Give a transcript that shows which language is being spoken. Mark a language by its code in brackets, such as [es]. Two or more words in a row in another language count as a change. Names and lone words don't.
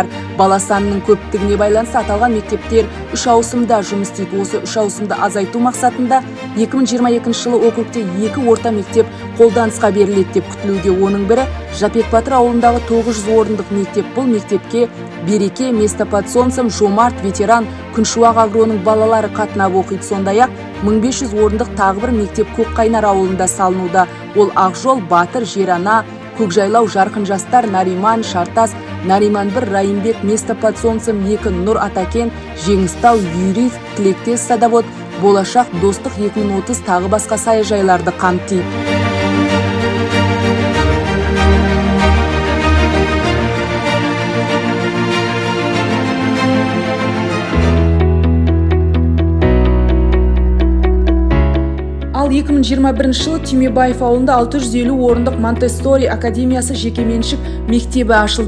[kk] Бала санының көптігіне байланысты аталған мектептер 3 ауысымда жұмыс істейді. Осы 3 ауысымды азайту мақсатында 2022 жылы округте 2 орта мектеп қолданысқа беріледі деп күтілуде. Оның бірі Жапек Батыр ауылындағы 900 орындық мектеп. Бұл мектепке Береке, место под солнцем, Жомарт, ветеран, Күншуақ агроның балалары қатынап оқиды. Сондай-ақ 1500 орындық тағы бір мектеп Көкқайнар ауылында салынуда. Ол Ақжол, Батыр, Жерана, Көкжайлау, Жарқын жастар, Нариман, Шартас, Нариман 1, Райымбек, место под солнцем 2, Нұр Атакен, Жеңістау, Юрий, Тілектес, Садовод, Болашақ, Достық 2030 тағы басқа саяжайларды қамтиды. Ал 2021 жылы Түймебаев ауылында 650 орындық Монтессори академиясы жекеменшік мектебі ашылды.